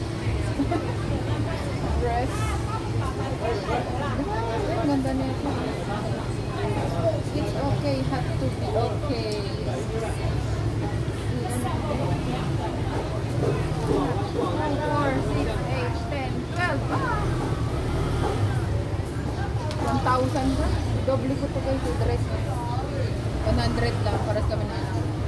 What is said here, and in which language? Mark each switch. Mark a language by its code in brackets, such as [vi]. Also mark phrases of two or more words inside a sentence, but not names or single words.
[tl] Dress. Ang ganda nito. [en] It's okay, have to be okay. 4, 6, 8, 10, 12. [tl] 1,000 ba? Doble ko ito guys, yung dress. 100 lang, para kami na anak.